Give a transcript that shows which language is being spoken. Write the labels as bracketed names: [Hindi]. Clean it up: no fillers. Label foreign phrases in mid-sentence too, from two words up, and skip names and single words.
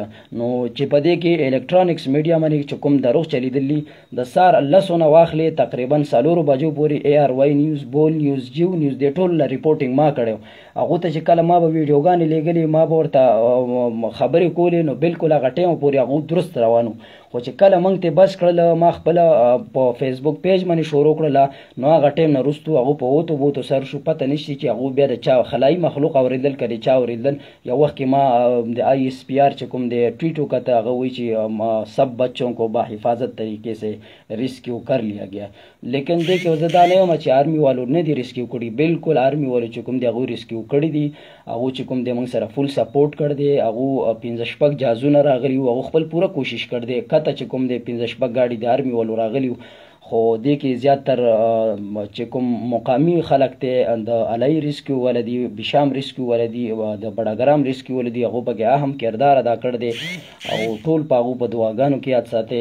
[Pashto] نو چې په دې کې [English] electronics media [Pashto] باندې چې کوم دروغ چلیدلي، د سار 10 نه واخلې تقریبا 4 بجو پورې ARY نیوز، بول نیوز، جیو نیوز، د ټول ریپورټینګ ما کړی، هغه ته چې کله ما به ویډیوګانې لېږلې، ما به ورته خبرې کولې، نو بالکل هغه ټایم پورې هغه درست روانو، خو چې کله موږ ته بس کړل، ما خپل په فیسبوک پیج باندې شروع کړله، نو هغه ټایم نه وروستو هغه په اوتو بوتو سر شو، پته نشته چې هغه بیا د چا خلایي مخلوق اورېدل که د چا اورېدل. یو وخت کې ما د ISPR چې کوم دی ټویټ وکړه، هغه وایي چې [Urdu] سب بچوں کو باحفاظت طریقے سے ریسکیو کر لیا گیا، [Pashto] لیکن دې کې زه دا نه یم چې آرمي والو نه دي ریسکیو کړي، بالکل آرمي والو چې کوم دی هغه ریسکیو کړي دي، هغه چې کوم دی موږ سره [English] full support [Pashto] کړ دی، هغه 15 جهازونه راغلي وو، هغه خپل پوره کوشش کړ دی، کته چې کوم دی 15 ګاډي د آرمي والو راغلي وو، خو دې کې زیاتر چې کوم مقامی خلک ته د علي ریسکیو ولدي بشام ریسکیو ولدي د بډاګرام ریسکیو ولدي هغه پکې اهم کردار ادا کړ دی او ټول په هغه په دعاګانو کې یاد ساتي.